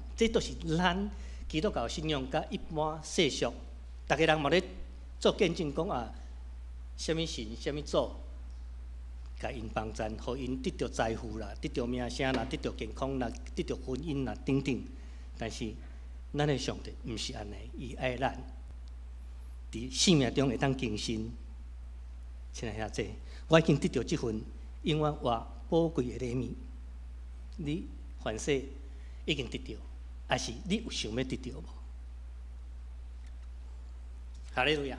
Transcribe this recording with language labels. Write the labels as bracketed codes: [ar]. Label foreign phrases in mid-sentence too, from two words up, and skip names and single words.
[nan] 这都是咱基督教信仰甲一般世俗，逐个人嘛咧做见证讲啊，什么神、什么主，甲因帮赞，互因得到财富啦，得到名声啦，得到健康啦，得到婚姻啦，等等。但是咱的上帝毋是安尼，伊爱咱伫生命中会当更新。亲爱兄弟，我已经得到即份永远活宝贵的礼物，你凡事已经得到，还是你有想要得到无？哈利路亚！